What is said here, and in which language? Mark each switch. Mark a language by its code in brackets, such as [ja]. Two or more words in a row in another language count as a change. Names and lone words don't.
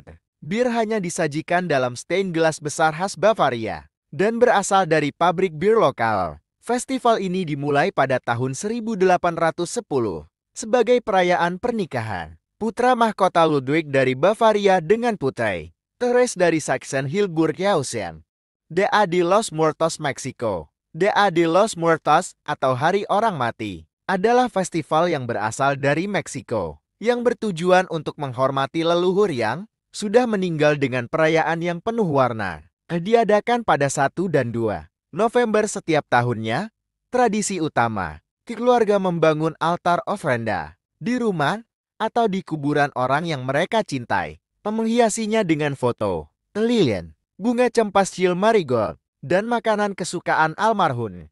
[id] Bir hanya disajikan dalam stein gelas besar khas Bavaria dan berasal dari pabrik bir lokal. Festival ini dimulai pada tahun 1810 sebagai perayaan pernikahan putra mahkota Ludwig dari Bavaria dengan putri Therese dari Sachsen-Hildburghausen. Dia de los Muertos Meksiko. Dia de los Muertos atau Hari Orang Mati adalah festival yang berasal dari Meksiko yang bertujuan untuk menghormati leluhur yang sudah meninggal dengan perayaan yang penuh warna. Diadakan pada 1 dan 2 November setiap tahunnya. Tradisi utama, keluarga membangun altar ofrenda di rumah atau di kuburan orang yang mereka cintai, menghiasinya dengan foto, lilin, bunga cempastil marigold, dan makanan kesukaan almarhum.